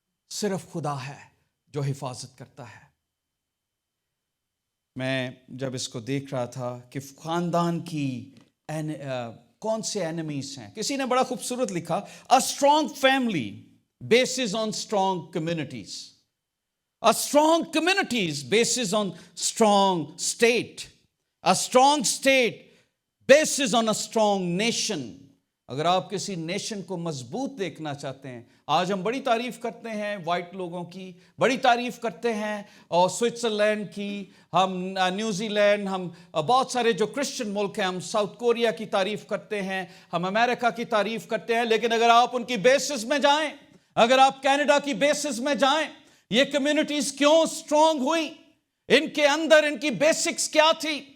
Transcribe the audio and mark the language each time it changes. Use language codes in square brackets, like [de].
[ur] صرف خدا ہے جو حفاظت کرتا ہے. میں جب اس کو دیکھ رہا تھا کہ خاندان کی کون سے اینیمیز ہیں, کسی نے بڑا خوبصورت لکھا, [en] a strong family bases on strong communities. A strong communities bases on strong state. A strong state bases on a strong nation. [ur] اگر آپ کسی نیشن کو مضبوط دیکھنا چاہتے ہیں, آج ہم بڑی تعریف کرتے ہیں وائٹ لوگوں کی, بڑی تعریف کرتے ہیں اور سوئٹزرلینڈ کی, ہم نیوزی لینڈ, ہم بہت سارے جو کرسچن ملک ہیں, ہم ساؤتھ کوریا کی تعریف کرتے ہیں, ہم امریکہ کی تعریف کرتے ہیں, لیکن اگر آپ ان کی بیسز میں جائیں, اگر آپ کینیڈا کی بیسز میں جائیں, یہ کمیونٹیز کیوں سٹرونگ ہوئی, ان کے اندر ان کی بیسکس کیا تھی؟